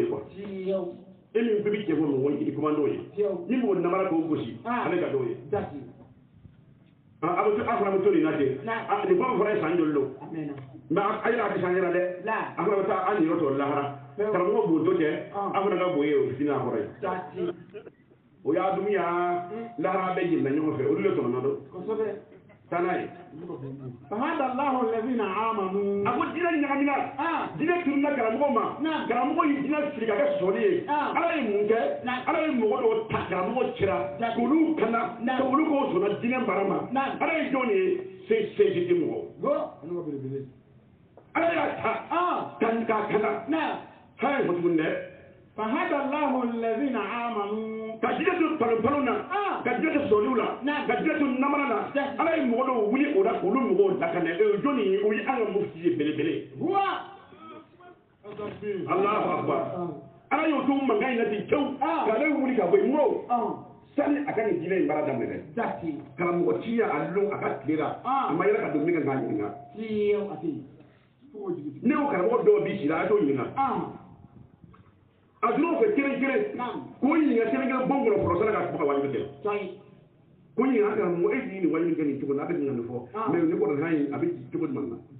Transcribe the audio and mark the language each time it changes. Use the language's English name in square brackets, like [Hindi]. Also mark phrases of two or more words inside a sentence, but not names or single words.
[Bambara] ye quoi e min ko bɛ cɛ fɔ mɔgɔ ye kuma n'o ye ni mɔgɔ namara k'o gosi ale ka d'o ye a bɛ to a fana bɛ to nin na ten nin fɛn fɔra ye san joli don mais a yɛrɛ a tɛ san yɛrɛ dɛ a fana bɛ taa an yɛrɛ sɔrɔ lahara karamɔgɔ b'o to kɛ a fana ka bon ye o fitinin a kɔrɔ ye o y'a dumiya lahara bɛ jɛnna ɲɔgɔn fɛ olu de tɔmɔna don tana ye [Arabic] فهدى الله الذين آمنوا [Bambara] a ko diinɛ ɲagamina diinɛ tununa karamɔgɔ ma karamɔgɔ ye diinɛ fili ka kɛ sɔɔni ye ala ye mun kɛ ala ye mɔgɔ dɔw ta karamɔgɔ cira k'olu kana ka olu k'o sɔnna diinɛ mara ma ala ye jɔn ye se tɛ mɔgɔ ala y'a ta k'a kana ha ye fɔ tuguni dɛ [Arabic] فهدى الله الذين آمنوا [Bambara] ka diinɛ to palon na ka diinɛ to sɔɔniw la ka diinɛ to namara la ala ye mɔgɔ dɔw wuli o la k'olu mɔgɔw lakana jɔn ye o ye an ka mufti ye belebele [Arabic] الله أكبر [Bambara] ala y'o to mankan in na ten tewu k'ale wuli ka bɔ yen n ko sani a ka nin diinɛ in baara daminɛ dɛ karamɔgɔ ci y'a lon a ka tile la a ma yɛlɛ ka don min kan k'a ɲininka ne ko karamɔgɔ dɔw b'i sira a t'o ɲininka a donna o fɛ kelen kelen k'o ɲininka kelen kelen bon kɔnɔ fɔlɔ sani ka fɔ ka wajibi kɛ ko ɲininka karamɔgɔ e t'i nin wajibi kɛ nin cogo la a bɛ nin nin fɔ mais ne kɔni hã a bɛ cogo jumɛn na